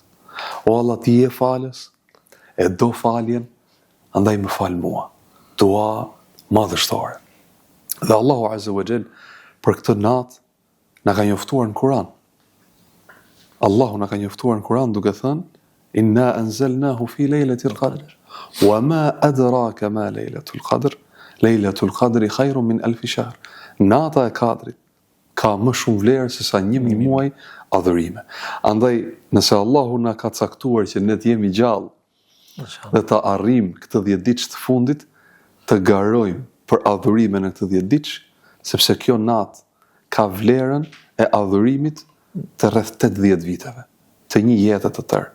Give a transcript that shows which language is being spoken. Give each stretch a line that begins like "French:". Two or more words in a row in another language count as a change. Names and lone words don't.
Albanian: O Allah, ti je falës, e do faljen, andaj më fal mua. Dua madhështore. Dhe Allahu
Arabic: عز وجل
Albanian: për këtë natë na ka njoftuar në Kur'an. Allahu na ka njoftuar në Kur'an duke thënë
Arabic: إنا أنزلناه في ليلة القدر وما أدراك ما ليلة القدر ليلة القدر خير من ألف شهر.
Albanian: Nata e Kadrit ka më shumë vlerë se sa 1000 muaj adhurime. Andaj nëse Allahu na ka caktuar që ne të jemi gjallë dhe të arrijmë këtë 10 ditë të fundit, të garojmë për adhurime në këtë 10 ditë, sepse kjo natë ka vlerën e adhurimit të rreth 80 viteve, të një jete të tërë.